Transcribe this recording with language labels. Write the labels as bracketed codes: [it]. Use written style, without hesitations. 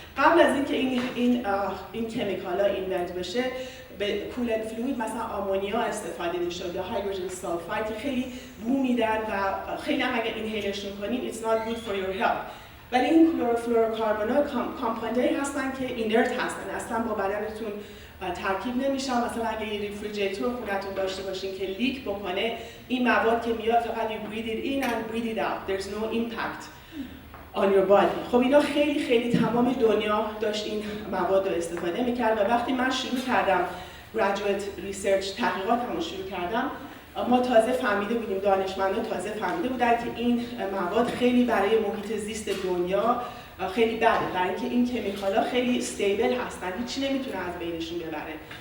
[fa] قبل از اینکه این کمیکالا اینونت بشه، به کولنت فلوید مثلا آمونیا استفاده می‌شد یا هیدروژن سالفاید که خیلی بو میدن و خیلی هم اگه اینهیلشون کنین [en] it's not good for your health. [fa] ولی این کلوروفلوروکاربن‌ها کامپاندایی هستن که اینرت هستن، اصلا با بدنتون ترکیب نمیشن. مثلا اگه یه ریفریجریتور خونتون داشته باشین که لیک بکنه، این مواد که میاد فقط [en] you breathe it in and breathe it out. There's no impact on your body. [fa] خب اینا خیلی تمام دنیا داشت این مواد رو استفاده میکرد و وقتی من شروع کردم graduate research تحقیقاتمو شروع کردم، ما تازه فهمیده بودیم، دانشمندان تازه فهمیده بودن که این مواد خیلی برای محیط زیست دنیا خیلی بده، برای اینکه این کمیکالا خیلی استیبل هستن، هیچی نمیتونه از بینشون ببره.